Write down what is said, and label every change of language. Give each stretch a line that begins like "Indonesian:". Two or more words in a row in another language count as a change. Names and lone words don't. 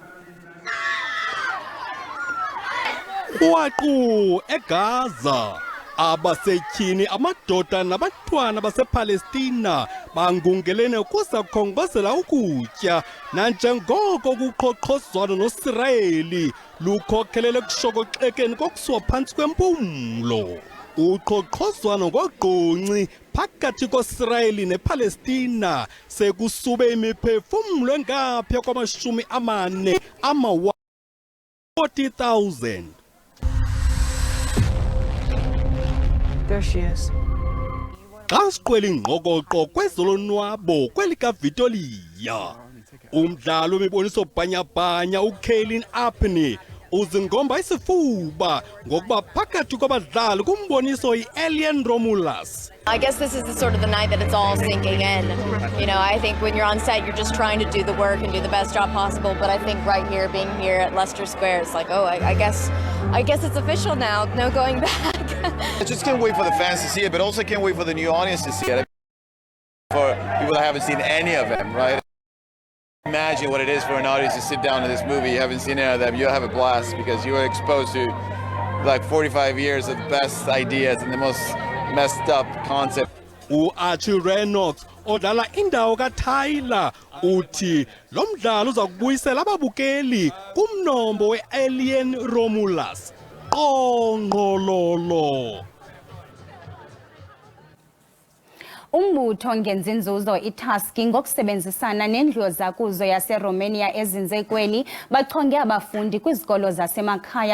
Xhosa: Waqu eGaza abasetyhini amadoda nabantwana basePalestina bangungelene ukusakhongozela ukutya nanjengoko kuqhoqhozwano noSirayeli lukhokhelele kushokoxekeni kokusiwa phantsi kwempumlo. Uqhoqhozwano ngogqunci phakathi koSirayeli nePalestina sekusube imiphefumlo engaphaya kwamashumi amane 40,000.
English: There she is.
Xhosa: Xa siqwela ingqokoqo kwezolonwabo kwelikaVitoria, umdlalo wemiboniso bhanyabhanya uKaylin Apney uzingomba isifuba ngokuba phakathi kwabadlali kumboniso iAlien Romulus.
English: I guess this is the sort of the night that it's all sinking in. You know, I think when you're on set, you're just trying to do the work and do the best job possible. But I think right here, being here at Leicester Square, it's like, oh, I guess it's official now. No going back. I just can't wait for the fans to see it, but also can't wait for the new audience to see it. For people that haven't seen any of them, right? Imagine what it is for an audience to sit down to this movie. You haven't seen any of them. You'll have a blast because you were exposed to like 45 years of the best ideas and the most messed up concept.
Xhosa: Archie Reynolds odlala indawo kaTyler uthi lo mdlalo uza kubuyisela ababukeli kumnombo weAlien Romulus. Qongqololo. Umbutho ngenzinzuzo iTaski ngokusebenzisana nendlu zakuzo yaseRomania ezinze kweli bachonge abafundi kwizikolo zasemakhaya